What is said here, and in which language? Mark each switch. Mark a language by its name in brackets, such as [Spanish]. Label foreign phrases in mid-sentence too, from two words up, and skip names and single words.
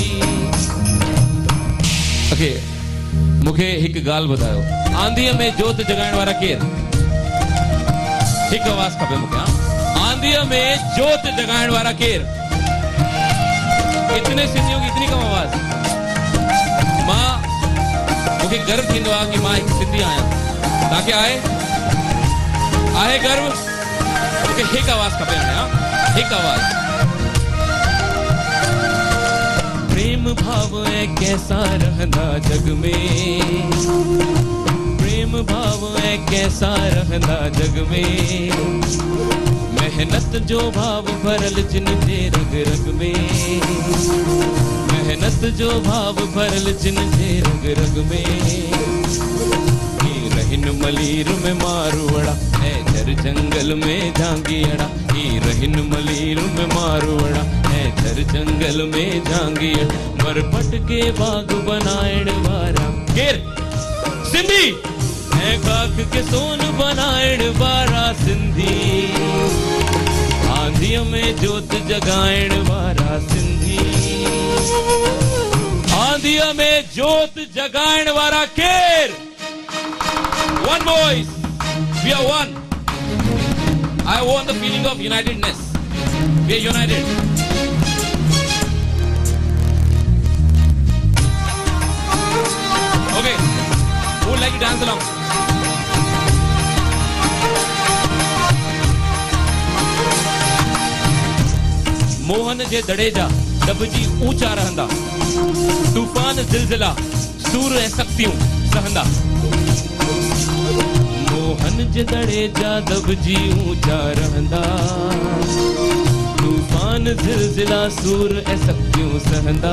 [Sindhi] ओके, मूंखे हिकु ॻाल्हि ॿुधायो, आंधीअ में जोत जगाइण वारा केरु? हिकु आवाज़ खपे मूंखे। आंधीअ में जोत जगाइण वारा केरु? [Hindi] इतने सिंधियों की इतनी कम आवाज़। [Sindhi] मूंखे गर्व थींदो आहे कि मां हिकु सिंधी आहियां। तव्हांखे आहे गर्व? मूंखे हिकु आवाज़ खपे हाणे, हिकु आवाज़। प्रेम भाव ऐं कैसा रहंदा जग में, प्रेम भाव ऐं कैसा रहंदा जग में, मेहनत जो भाव भरल जिन जे रग रग में, मेहनत जो भाव भरल जिन जे रग रग में। रहिन मलीर में मारुवड़ा ऐ झर जंगल में झांगियड़ा, रहिन मलीर में मारुवड़ा ऐ झर जंगल में झांगियड़ा, मरपट के बाग बनाइण वारा केर? सिंधी। ऐ खाक के सोन बनाइण वारा सिंधी, आंधीअ में जोत जगाइण वारा सिंधी, आंधीअ में जोत जगाइण वारा केर? [English] One voice, we are one. I want the feeling of unitedness. We are united. Okay, who would like to dance along? [Sindhi] मोहन जे दड़ेजा दबजी ऊंचा रहंदा, तूफान ज़िलज़िला सूर ऐं शक्तियूं सहंदा। मोहन जे दड़ेजा दबजी ऊंचा रहंदा, तूफान ज़िलज़िला सूर ऐं शक्तियूं सहंदा।